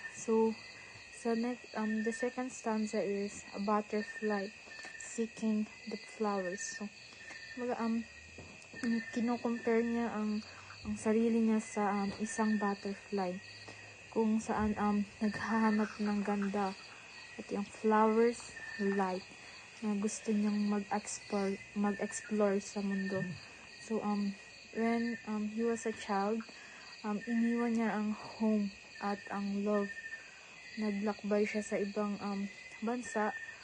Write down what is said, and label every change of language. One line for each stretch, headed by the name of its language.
English: So, the second stanza is a butterfly seeking the flowers.
Filipino: So, kino-compare niya ang sarili niya sa isang butterfly kung saan naghahanap ng ganda at yung flowers, light na gusto niyang mag-explore sa mundo.
English: So, when he was a child,
Filipino: iniwan niya ang
English: home at ang love.
Filipino: Naglakbay siya sa ibang bansa.